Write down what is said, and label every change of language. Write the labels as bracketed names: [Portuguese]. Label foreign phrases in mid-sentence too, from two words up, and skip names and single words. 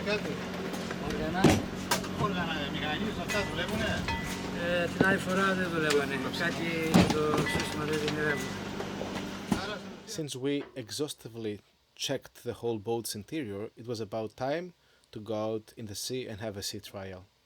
[Greek] Την άλλη φορά δεν δουλεύανε. Κάτι το σύστημα δεν δουλεύει. [English] Since we exhaustively checked the whole boat's interior, it was about time to go out in the sea and have a sea trial.